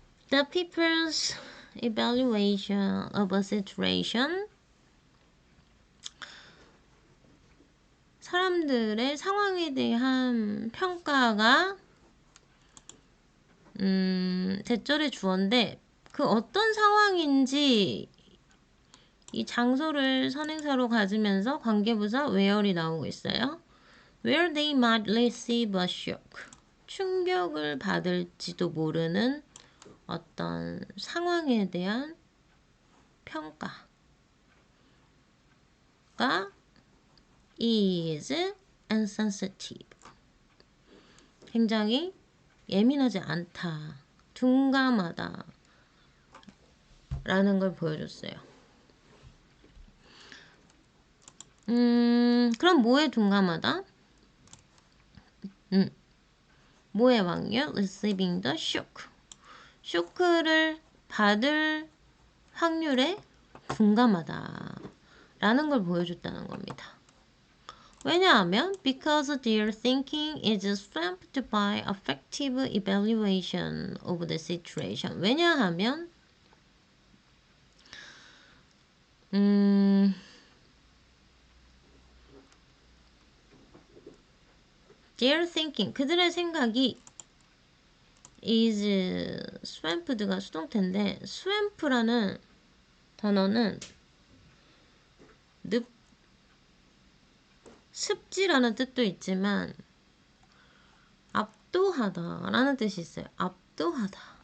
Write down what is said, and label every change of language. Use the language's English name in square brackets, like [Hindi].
[English] The people's evaluation of a situation, [Korean] 사람들의 상황에 대한 평가가 대절의 주어인데 그 어떤 상황인지 이 장소를 선행사로 가지면서 관계부사 where이 나오고 있어요. [English] Where they might receive a shock. [Korean] 충격을 받을지도 모르는 어떤 상황에 대한 평가가 [English] is insensitive. [Korean] 굉장히 예민하지 않다. 둔감하다. 라는 걸 보여줬어요. 그럼 뭐에 둔감하다? 뭐의 확률? [English] Receiving the shock. [Korean] 쇼크를 받을 확률에 둔감하다. 라는 걸 보여줬다는 겁니다. 왜냐하면 [English] because their thinking is swamped by affective evaluation of the situation. [Korean] 왜냐하면 [English] their thinking, [Korean] 그들의 생각이 [English] is swamped [Korean] 가 수동태인데 swamp라는 단어는 습지라는 뜻도 있지만 압도하다 라는 뜻이 있어요. 압도하다.